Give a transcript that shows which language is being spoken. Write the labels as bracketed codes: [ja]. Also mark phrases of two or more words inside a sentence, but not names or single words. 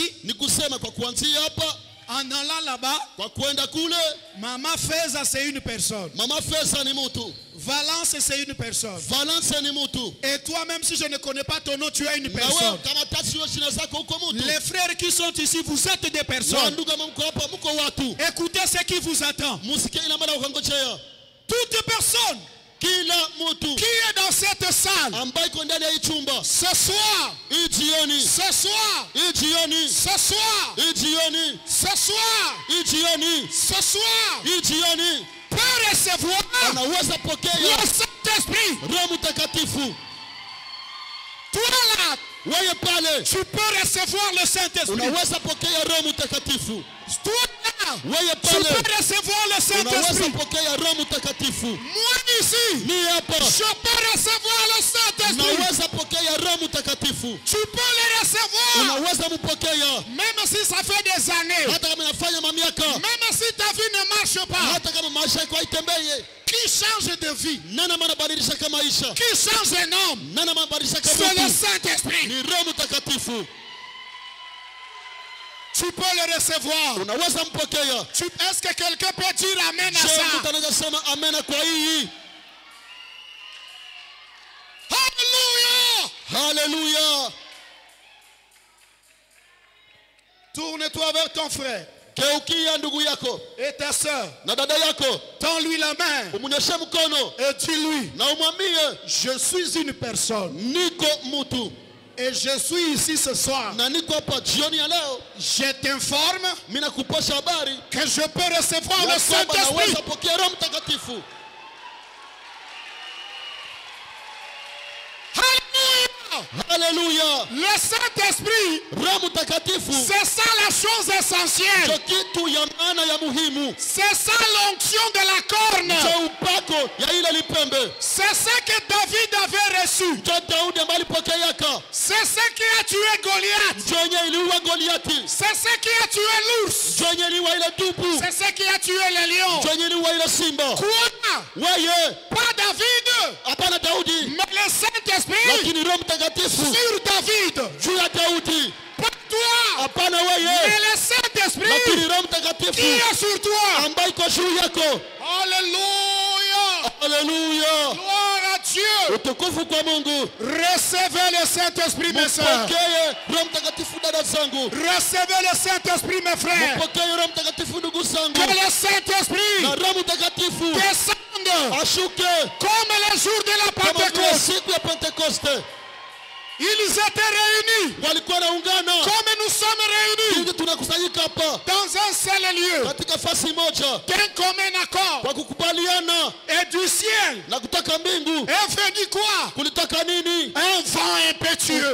[sw] nikusema kwa kuanzia hapa, [fr] En allant là-bas, [sw] kwa kwenda kule, [fr] Mama Feza c'est une personne. [sw] Mama Feza ni mtu. [fr] Valence c'est une personne. [sw] Valence ni mtu. [fr] Et toi même si je ne connais pas ton nom, tu es une [sw] Na [fr] personne. [sw] wewe kama tatu jina zako uko mtu. [fr] Les frères qui sont ici, vous êtes des personnes. [sw] Ndugu mko hapa mko watu. [fr] Écoutez ce qui vous attend. [sw] Musikie ina maana ukangojea. [fr] Toute personne [sw] kila mtu [fr] qui est dans cette salle [sw] ambaye iko ndani ya hii chumba [fr] ce soir, [sw] hii jioni, [fr] ce soir, [sw] hii jioni, [fr] ce soir, [sw] hii jioni, [fr] ce soir, [sw] hii jioni, [fr] ce soir, [sw] hii jioni [fr] peut recevoir [sw] anaweza pokea [fr] le Saint-Esprit. [sw] Roho Mtakatifu. [fr] Toi là, [sw] wewe pale, [fr] tu peux recevoir le Saint-Esprit. [sw] Unaweza pokea Roho Mtakatifu. [fr] Toi là, [sw] wewe [fr] tu [sw] pale, [fr] peux recevoir le [sw] unaweza [fr] Saint-Esprit. [sw] pokea Roho Mtakatifu. [fr] Moi ici, [sw] Ni hapa, [fr] je peux recevoir le Saint-Esprit. [sw] unaweza pokea Roho Mtakatifu. [fr] Tu peux le recevoir. [sw] Unaweza mpokea. [fr] Même si ça fait des années. [sw] Hata kama inafanya mamiaka. [fr] Même si ta vie ne marche pas. [sw] Hata kama maisha yako haitembei. [fr] Qui change de vie? [sw] Nani anabadilisha kama maisha? [fr] Qui change un homme? [sw] Nani anabadilisha kama [fr] C'est le [sw] mtu? [fr] Saint-Esprit. [sw] Ni Roho Mtakatifu. [fr] Tu peux le recevoir. [sw] Unaweza mpokea. [fr] Est-ce que quelqu'un peut dire amen à [sw] Je [fr] ça? [sw] mtu anaweza sema amen kwa hii. [fr] Alléluia. [sw] Hallelujah. [fr] Tourne-toi vers ton frère. [sw] Geukia ndugu yako [fr] Et ta soeur. [sw] na dada yako, [fr] Tends-lui la main. [sw] umunyoshe mkono [fr] Et dis-lui, [sw] na umwambie [fr] je suis une personne. [sw] niko mtu [fr] Et je suis ici ce soir. [sw] na niko hapa jioni ya leo. [fr] Je t'informe [sw] Mimi nakupasha habari [fr] que je peux recevoir le [sw] ya kwamba [fr] Saint-Esprit. [sw] naweza pokea Roho Mtakatifu. [fr] Hallelujah. [sw] Le Saint-Esprit, [fr] Roho Mtakatifu [sw] c'est ça la chose essentielle. [fr] ndio kitu ya maana ya muhimu. [sw] C'est ça l'onction de la corne. [fr] Ndio upako ya ile lipembe. [sw] C'est ça que David avait reçu. [fr] Ndio Daudi ambaye alipokeaka. [sw] C'est ça qui a tué Goliath. [fr] Ndio yenye iliua Goliati. [sw] C'est ça qui a tué l'ours. [fr] Ndio yenye iliua ile dubu. [sw] C'est ça qui a tué le lion. [fr] Ndio yenye iliua ile simba. Quoi? [sw] Wewe [fr] Pas David, [sw] hapana Daudi, [fr] mais le Saint-Esprit [sw] lakini Roho Mtakatifu [fr] sur David. [sw] juu ya Daudi. [fr] Pas toi, [sw] Hapana [fr] mais [sw] wewe, [fr] le Saint-Esprit [sw] lakini Roho [fr] qui [sw] Mtakatifu [fr] est sur toi. [sw] ambaye iko juu yako. [fr] Alléluia. [sw] Haleluya, [fr] Gloire à Dieu. [sw] utukufu kwa Mungu. [fr] Recevez le Saint-Esprit, mes sœurs. [sw] Mpokee Roho Mtakatifu dada zangu. [fr] Recevez le Saint-Esprit, mes frères. [sw] Mpokee Roho Mtakatifu ndugu zangu. [fr] Que le Saint-Esprit [sw] Na Roho Mtakatifu [fr] descende [sw] ashuke [fr] comme le jour de la [sw] kama vile [fr] Pentecôte. [sw] siku ya Pentekoste. [fr] Ils étaient réunis [sw] Walikuwa naungana [fr] comme nous sommes réunis [sw] ili tunakusanyika hapa [fr] dans un seul lieu [sw] katika fasi moja [fr] d'un commun accord. [sw] kwa kukubaliana, [fr] Et du ciel [sw] na kutoka mbingu [fr] est venu quoi? [sw] kulitoka nini? [fr] Un vent impétueux.